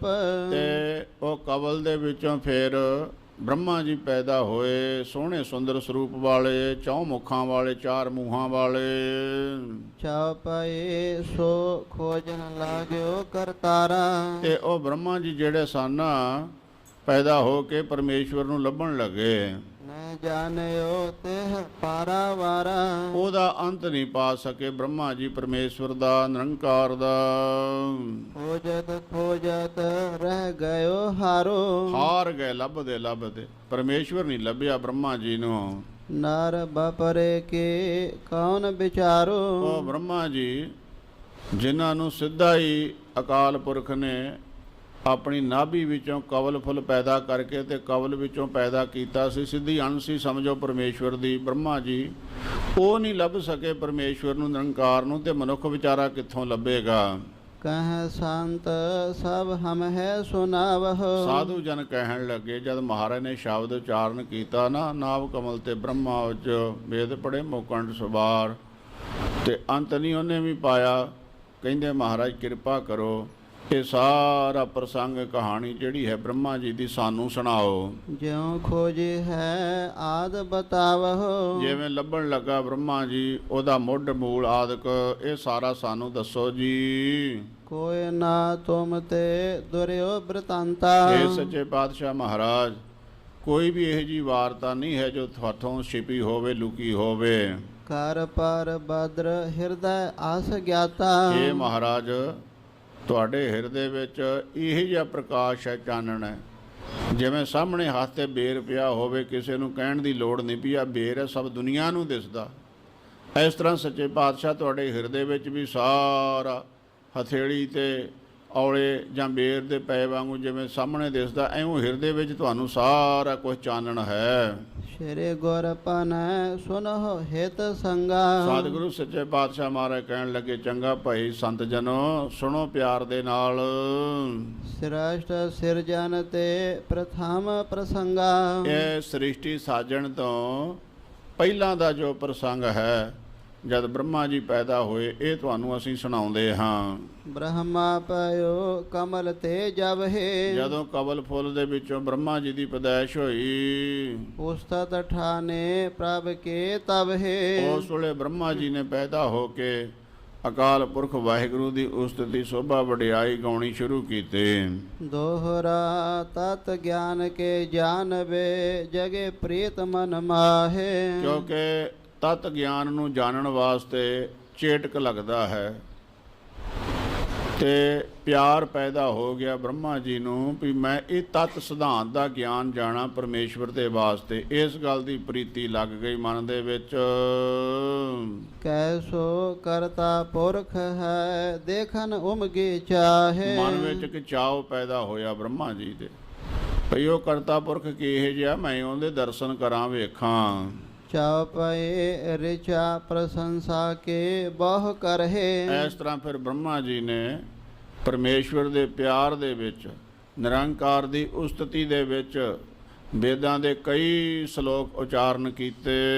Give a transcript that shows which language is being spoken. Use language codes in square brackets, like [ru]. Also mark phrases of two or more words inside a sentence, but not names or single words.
[pa] ਤੇ ਉਹ ਕਵਲ ਦੇ ਵਿੱਚੋਂ ਫਿਰ ਬ੍ਰਹਮਾ ਜੀ ਪੈਦਾ ਹੋਏ, ਸੋਹਣੇ ਸੁੰਦਰ ਸਰੂਪ ਵਾਲੇ, 4 ਮੁੱਖਾਂ ਵਾਲੇ, 4 ਮੂੰਹਾਂ ਵਾਲੇ। [hi] चा पए सो खोजन लागिओ करतारा। [pa] ਤੇ ਉਹ ਬ੍ਰਹਮਾ ਜੀ ਜਿਹੜੇ ਸਨ ਪੈਦਾ ਹੋ ਕੇ ਪਰਮੇਸ਼ਵਰ ਨੂੰ ਲੱਭਣ ਲੱਗੇ। [hi] न जानियो तेह पारावारा। [pa] ਉਹਦਾ ਅੰਤ ਨਹੀਂ ਪਾ ਸਕੇ ਬ੍ਰਹਮਾ ਜੀ ਪਰਮੇਸ਼ਵਰ ਦਾ, ਨਿਰੰਕਾਰ ਦਾ। [hi] खोजत खोजत रह गयो हारो। [pa] ਹਾਰ ਗਏ ਲੱਭਦੇ ਲੱਭਦੇ, ਪਰਮੇਸ਼ਵਰ ਨਹੀਂ ਲੱਭਿਆ ਬ੍ਰਹਮਾ ਜੀ ਨੂੰ। [hi] नर बपरे के कौन विचारो। [pa] ਉਹ ਬ੍ਰਹਮਾ ਜੀ ਜਿਨ੍ਹਾਂ ਨੂੰ ਸਿੱਧਾ ਹੀ ਅਕਾਲ ਪੁਰਖ ਨੇ ਆਪਣੀ ਨਾਭੀ ਵਿੱਚੋਂ ਕਵਲ ਫੁੱਲ ਪੈਦਾ ਕਰਕੇ ਤੇ ਕਵਲ ਵਿੱਚੋਂ ਪੈਦਾ ਕੀਤਾ ਸੀ, ਸਿੱਧੀ ਅਣਸੀ ਸਮਝੋ ਪਰਮੇਸ਼ਵਰ ਦੀ, ਬ੍ਰਹਮਾ ਜੀ ਉਹ ਨਹੀਂ ਲੱਭ ਸਕੇ ਪਰਮੇਸ਼ਵਰ ਨੂੰ, ਨਿਰੰਕਾਰ ਨੂੰ, ਤੇ ਮਨੁੱਖ ਵਿਚਾਰਾ ਕਿੱਥੋਂ ਲੱਭੇਗਾ। [hi] कह संत सब हम है सुनावह। [pa] ਸਾਧੂ ਜਨ ਕਹਿਣ ਲੱਗੇ, ਜਦ ਮਹਾਰਾਜ ਨੇ ਸ਼ਬਦ ਉਚਾਰਨ ਕੀਤਾ ਨਾ, ਨਾਭ ਕਮਲ ਤੇ ਬ੍ਰਹਮਾ ਉੱਚ ਵੇਦ ਪੜ੍ਹੇ ਮੁਕੰਡ ਸਵਾਰ, ਤੇ ਅੰਤ ਨਹੀਂ ਉਹਨੇ ਵੀ ਪਾਇਆ। ਕਹਿੰਦੇ ਮਹਾਰਾਜ ਕਿਰਪਾ ਕਰੋ, ਇਹ ਸਾਰਾ ਪ੍ਰਸੰਗ ਕਹਾਣੀ ਜਿਹੜੀ ਹੈ ਬ੍ਰਹਮਾ ਜੀ ਦੀ ਸਾਨੂੰ ਸੁਣਾਓ। [hi] ज्यों खोजे है आद बतावह। [pa] ਜਿਵੇਂ ਲੱਭਣ ਲੱਗਾ ਬ੍ਰਹਮਾ ਜੀ ਉਹਦਾ ਮੁੱਢ ਮੂਲ ਆਦਿਕ, ਇਹ ਸਾਰਾ ਸਾਨੂੰ ਦੱਸੋ ਜੀ। [hi] कोय ना तुम ते दुर्यो वृतांता। [pa] ਇਹ ਸੱਚੇ ਪਾਤਸ਼ਾਹ ਮਹਾਰਾਜ ਕੋਈ ਵੀ ਇਹੋ ਜਿਹੀ ਵਾਰਤਾ ਨਹੀਂ ਹੈ ਜੋ ਤੁਹਾਥੋਂ ਛਿਪੀ ਹੋਵੇ, ਲੁਕੀ ਹੋਵੇ। [hi] कर पर भद्र हृदय आस ज्ञाता। [pa] ਇਹ ਮਹਾਰਾਜ ਤੁਹਾਡੇ ਹਿਰਦੇ ਵਿੱਚ ਇਹ ਜਿਹਾ ਪ੍ਰਕਾਸ਼ ਹੈ, ਚਾਨਣ ਹੈ। ਜਿਵੇਂ ਸਾਹਮਣੇ ਹੱਥ 'ਤੇ ਬੇਰ ਪਿਆ ਹੋਵੇ, ਕਿਸੇ ਨੂੰ ਕਹਿਣ ਦੀ ਲੋੜ ਨਹੀਂ ਵੀ ਆਹ ਬੇਰ ਹੈ, ਸਭ ਦੁਨੀਆ ਨੂੰ ਦਿਸਦਾ। ਇਸ ਤਰ੍ਹਾਂ ਸੱਚੇ ਪਾਤਸ਼ਾਹ ਤੁਹਾਡੇ ਹਿਰਦੇ ਵਿੱਚ ਵੀ ਸਾਰਾ ਹਥੇਲੀ ਤੇ ਔਲੇ ਜਾਂ ਬੇਰ ਦੇ ਪਏ ਵਾਂਗੂ ਜਿਵੇਂ ਸਾਹਮਣੇ ਦਿਸਦਾ, ਐਵੇਂ ਹਿਰਦੇ ਵਿੱਚ ਤੁਹਾਨੂੰ ਸਾਰਾ ਕੁਝ ਚਾਨਣ ਹੈ। [hi] श्री गुरपन सुनहो हित संगा। [pa] ਸਤਿਗੁਰੂ ਸੱਚੇ ਪਾਤਸ਼ਾਹ ਮਹਾਰਾਜ ਕਹਿਣ ਲੱਗੇ, ਚੰਗਾ ਭਾਈ ਸੰਤ ਜਨੋ ਸੁਣੋ ਪਿਆਰ ਦੇ ਨਾਲ। [hi] श्रेष्ठ सिरजन ते प्रथम प्रसंगा। [pa] ਇਹ ਸ੍ਰਿਸ਼ਟੀ ਸਾਜਣ ਤੋਂ ਪਹਿਲਾਂ ਦਾ ਜੋ ਪ੍ਰਸੰਗ ਹੈ, ਜਦ ਬ੍ਰਹਮਾ ਜੀ ਪੈਦਾ ਹੋਏ, ਇਹ ਤੁਹਾਨੂੰ ਅਸੀਂ ਸੁਣਾਉਂਦੇ ਹਾਂ। [hi] ब्रह्मा पयो कमल ते जब हे। [pa] ਜਦੋਂ ਕਵਲ ਫੁੱਲ ਦੇ ਵਿੱਚੋਂ ਬ੍ਰਹਮਾ ਜੀ ਦੀ ਪੈਦਾਇਸ਼ ਹੋਈ, [hi] उस्तत ठाने प्रभ के तब हे। [pa] ਉਸ ਵੇਲੇ ਬ੍ਰਹਮਾ ਜੀ ਨੇ ਪੈਦਾ ਹੋ ਕੇ ਅਕਾਲ ਪੁਰਖ ਵਾਹਿਗੁਰੂ ਦੀ ਉਸਤਤੀ ਸੋਭਾ ਵਡਿਆਈ ਗਾਉਣੀ ਸ਼ੁਰੂ ਕੀਤੀ। [hi] दोहरा तत् ज्ञान के जानवे जगे प्रीत मन माहे। [pa] ਕਿਉਂਕਿ ਤਤ ਗਿਆਨ ਨੂੰ ਜਾਣਨ ਵਾਸਤੇ ਚੇਟਕ ਲੱਗਦਾ ਹੈ, ਤੇ ਪਿਆਰ ਪੈਦਾ ਹੋ ਗਿਆ ਬ੍ਰਹਮਾ ਜੀ ਨੂੰ ਵੀ ਮੈਂ ਇਹ ਤਤ ਸਿਧਾਂਤ ਦਾ ਗਿਆਨ ਜਾਣਾ ਪਰਮੇਸ਼ਵਰ ਦੇ ਵਾਸਤੇ। ਇਸ ਗੱਲ ਦੀ ਪ੍ਰੀਤੀ ਲੱਗ ਗਈ ਮਨ ਦੇ ਵਿੱਚ। [hi] कैसो करता पुरख है देखन उमगे चाहे। [pa] ਮਨ ਵਿੱਚ ਇੱਕ ਚਾਅ ਪੈਦਾ ਹੋਇਆ ਬ੍ਰਹਮਾ ਜੀ ਦੇ, ਭਈ ਉਹ ਕਰਤਾ ਪੁਰਖ ਕਿਹੋ ਜਿਹਾ, ਮੈਂ ਉਹਦੇ ਦਰਸ਼ਨ ਕਰਾਂ, ਵੇਖਾਂ। [hi] चापए रिचा प्रशंसा के बहु करहि। [pa] ਇਸ ਤਰ੍ਹਾਂ ਫਿਰ ਬ੍ਰਹਮਾ ਜੀ ਨੇ ਪਰਮੇਸ਼ਵਰ ਦੇ ਪਿਆਰ ਦੇ ਵਿੱਚ, ਨਿਰੰਕਾਰ ਦੀ ਉਸਤਤੀ ਦੇ ਵਿੱਚ ਵੇਦਾਂ ਦੇ ਕਈ ਸ਼ਲੋਕ ਉਚਾਰਨ ਕੀਤੇ।